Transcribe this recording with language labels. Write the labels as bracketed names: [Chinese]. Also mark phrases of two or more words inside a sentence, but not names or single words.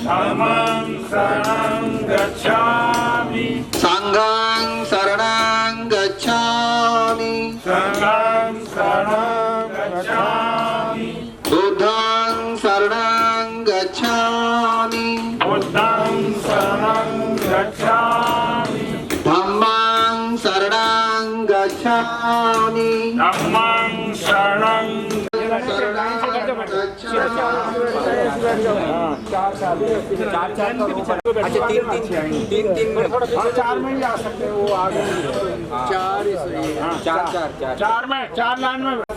[Pali] संघं शरणं गच्छामि, बुद्धं शरणं गच्छामि, धम्मं शरणं गच्छामि, [Hindi] चार में ही आ सकते हैं, वो आगे चार लाइन में।